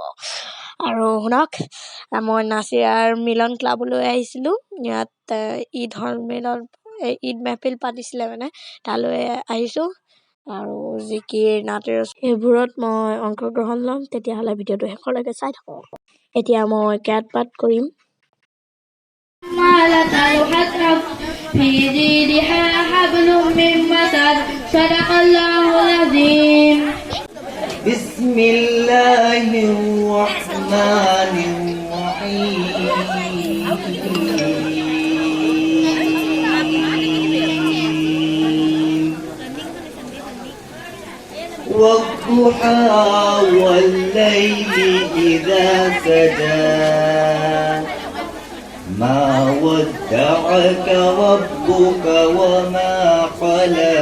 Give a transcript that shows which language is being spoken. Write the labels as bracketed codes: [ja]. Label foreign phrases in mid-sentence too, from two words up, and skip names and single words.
[as] আৰু শুনক, মই নাছিয়াৰ মিলন ক্লাবলৈ আহিছিলোঁ। ইয়াত ঈদ মেহফিল পাতিছিলে, মানে তালৈ আহিছোঁ। আৰু জিকিৰ, নাটেৰ সেইবোৰত মই অংশগ্ৰহণ ল'ম। তেতিয়াহ'লে ভিডিঅ'টো শেষলৈকে চাই থাকক। এতিয়া মই কেৰাট পাঠ কৰিম। [ar] في جيدها حبل من مسد صدق الله العظيم بسم الله الرحمن الرحيم والضحى والليل إذا سجى ما ودعك ربك وما قلى